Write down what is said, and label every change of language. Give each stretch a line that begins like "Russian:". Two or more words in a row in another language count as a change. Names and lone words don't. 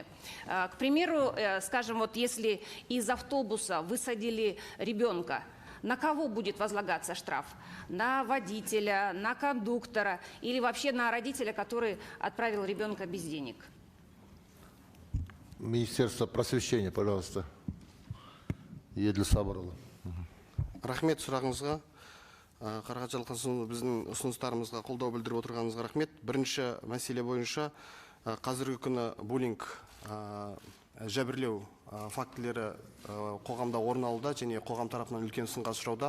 Russian: К примеру, скажем, вот если из автобуса высадили ребенка, на кого будет возлагаться штраф? На водителя, на кондуктора или вообще на родителя, который отправил ребенка без денег? Министерство просвещения, пожалуйста. Еділ Сабырұлы.
Kazakh: Рахмет сұрағыңызға. Қарақат Жақсылыққызы, біздің ұсыныстарымызға қолдау білдіріп отырғаныңызға рахмет. Бірінші мәселе бойынша қазіргі күні буллинг, жәбірлеу фактілері қоғамда орын алуда және қоғам тарапынан үлкен сынға ұшырауда.